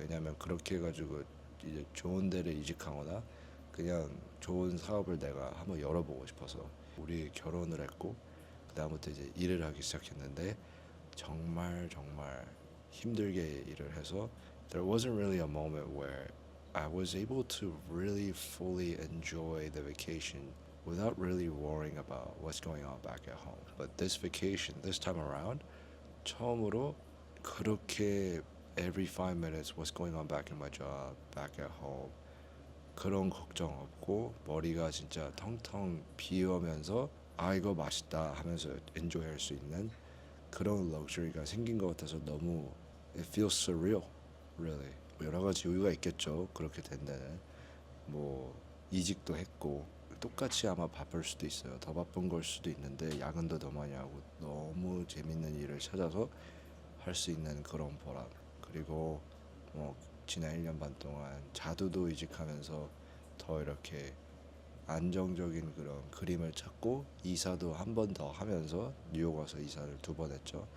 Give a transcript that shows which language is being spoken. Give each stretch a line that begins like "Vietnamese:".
Korean: 왜냐하면 그렇게 해가지고 이제 좋은 데를 이직하거나 그냥 좋은 사업을 내가 한번 열어보고 싶어서 우리 결혼을 했고 그 다음부터 이제 일을 하기 시작했는데 정말 정말 힘들게 일을 해서
English: there wasn't really a moment where I was able to really fully enjoy the vacation without really worrying about what's going on back at home. But this vacation, this time around,
Korean: 처음으로 그렇게
English: every 5 minutes what's going on back in my job, back at home
Korean: 그런 걱정 없고 머리가 진짜 텅텅 비우면서 아 이거 맛있다 하면서
English: enjoy
Korean: 할 수 있는 그런 럭셔리가 생긴 것 같아서 너무
English: it feels surreal, really.
Korean: 여러 가지 이유가 있겠죠. 그렇게 된 데는 뭐 이직도 했고 똑같이 아마 바쁠 수도 있어요. 더 바쁜 걸 수도 있는데 야근도 더 많이 하고 너무 재밌는 일을 찾아서 할 수 있는 그런 보람. 그리고 뭐 지난 1년 반 동안 자두도 이직하면서 더 이렇게 안정적인 그런 그림을 찾고 이사도 한 번 더 하면서 뉴욕 와서 이사를 2번 했죠.